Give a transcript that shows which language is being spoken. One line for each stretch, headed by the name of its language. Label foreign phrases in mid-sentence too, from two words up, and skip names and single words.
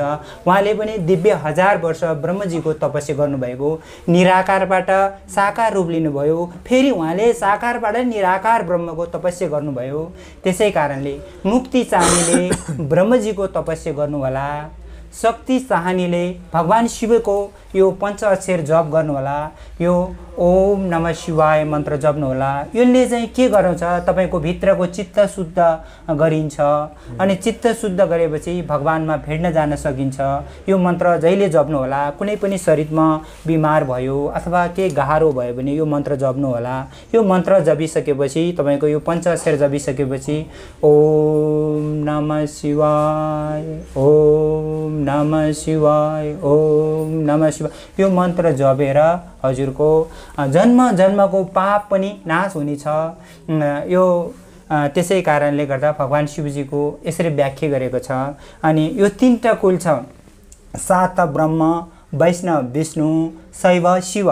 Nepali: उहाँले पनि दिव्य 1000 वर्ष ब्रह्मजीको तपस्या गर्नुभएको, निराकारबाट साकार रूप लिनुभयो, फेरि उहाँले साकारबाट निराकार ब्रह्मको तपस्या गर्नुभयो। त्यसै कारणले मुक्ति चाहनेले ब्रह्मजीको तपस्या गर्नु होला। शक्ति चाहनेले भगवान शिवको यो पंच अक्षर जप गर्नु होला। यो
Sanskrit: ओम नमः शिवाय
Nepali: मन्त्र जप्नु होला। यसले चाहिँ के गराउँछ, तपाईको भित्रको चित्त शुद्ध गरिन्छ। अनि चित्त शुद्ध गरेपछि भगवानमा भेट्न जान सकिन्छ। यो मन्त्र जहिले जप्नु होला। कुनै पनि शरीरमा बिमार भयो अथवा के गाह्रो भयो भने यो मन्त्र जप्नु होला। यो मन्त्र जपिसकेपछि तपाईको यो पंच अक्षर जपिसकेपछि
Sanskrit: ओम नमः शिवाय ओम नमः शिवाय ओम नमः शिवाय
Nepali: यो मन्त्र जपेर हजुरको जन्म जन्मको पाप पनि नाश हुनेछ। यो त्यसै कारणले गर्दा भगवान शिवजीको यसरी व्याख्या गरेको छ। अनि यो तीनटा कुल छ, सात ब्रह्म, वैष्णव विष्णु, शैव शिव।